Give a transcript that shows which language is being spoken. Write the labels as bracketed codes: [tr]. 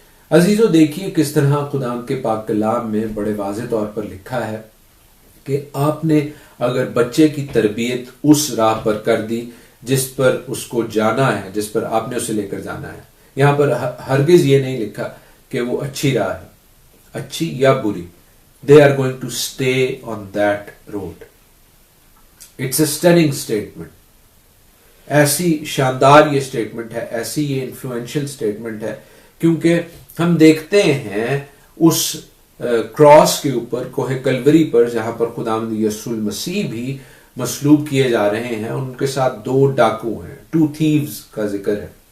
[ur] عزیزو, دیکھیے کس طرح خدا کے پاک کلام میں بڑے واضح طور پر لکھا ہے کہ آپ نے اگر بچے کی تربیت اس راہ پر کر دی جس پر اس کو جانا ہے, جس پر آپ نے اسے لے کر جانا ہے. یہاں پر ہرگز یہ نہیں لکھا کہ وہ اچھی راہ ہے, اچھی یا بری. [en] They are going to stay on that road. It's a stunning statement. [ur] ایسی شاندار یہ اسٹیٹمنٹ ہے, ایسی یہ انفلوئنشل اسٹیٹمنٹ ہے, کیونکہ ہم دیکھتے ہیں اس کراس کے اوپر, کوہ کلوری پر, جہاں پر خداوند یسوع المسیح بھی مصلوب کیے جا رہے ہیں, ان کے ساتھ 2 ڈاکو ہیں, 2 thieves کا ذکر ہے.